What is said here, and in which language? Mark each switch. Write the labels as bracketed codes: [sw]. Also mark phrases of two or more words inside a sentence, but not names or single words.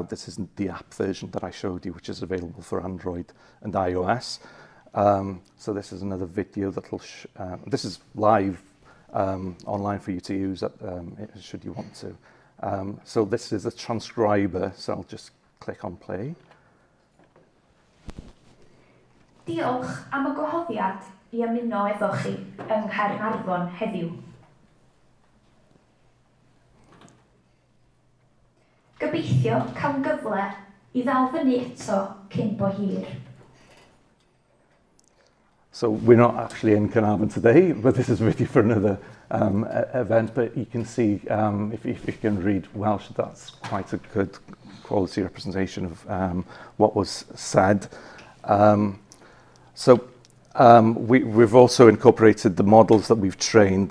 [en] This isn't the app version that I showed you, which is available for Android and iOS. So this is another video that'll, this is live online for you to use should you want to. So this is a transcriber, so I'll just click on play. [cy] Diolch am y gwahoddiad i ymuno efo chi yng Nghaernarfon heddiw. Gobeithio cael gyfle i ddal fyny eto cyn bo hir. [en] So we're not actually in Carnarvon today, but this is really for another event. But you can see, if you can read Welsh, that's quite a good quality representation of what was said. We've also incorporated the models that we've trained.